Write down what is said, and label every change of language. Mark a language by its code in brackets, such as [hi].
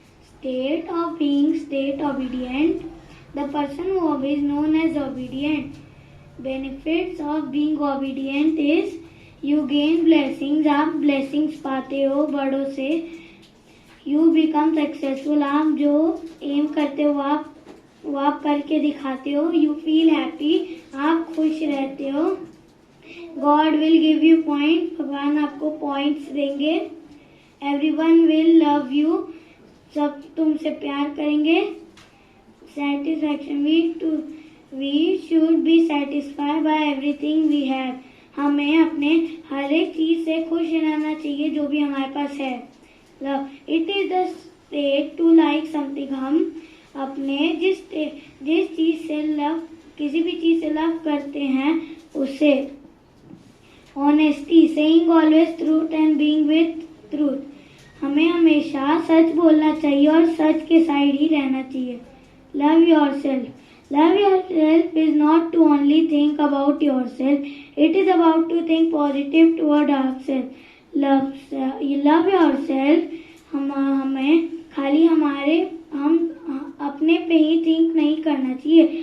[en] State of being, state obedient. The person who is known as obedient benefits of being obedient is you gain blessings. [hi] आप blessings पाते हो बड़ों से. [en] You become successful. [hi] आप जो aim करते हो वो आप करके दिखाते हो. [en] You feel happy. [hi] आप खुश रहते हो. [en] God will give you points. [hi] भगवान आपको points देंगे. [en] Everyone will love you. [hi] सब तुमसे प्यार करेंगे. [en] Satisfaction. We should be satisfied by everything we have. [hi] हमें अपने हर एक चीज से खुश रहना चाहिए जो भी हमारे पास है. [en] Love. It is the state to like something. [hi] हम अपने जिस चीज से लव किसी भी चीज से लव करते हैं उसे. [en] Honesty. Saying always truth and being with truth. [hi] हमें हमेशा सच बोलना चाहिए और सच के साइड ही रहना चाहिए. [en] Love yourself. Love yourself is not to only think about yourself. It is about to think positive toward ourselves. Love yourself. [hi] हमें खाली हम अपने पे ही think नहीं करना चाहिए.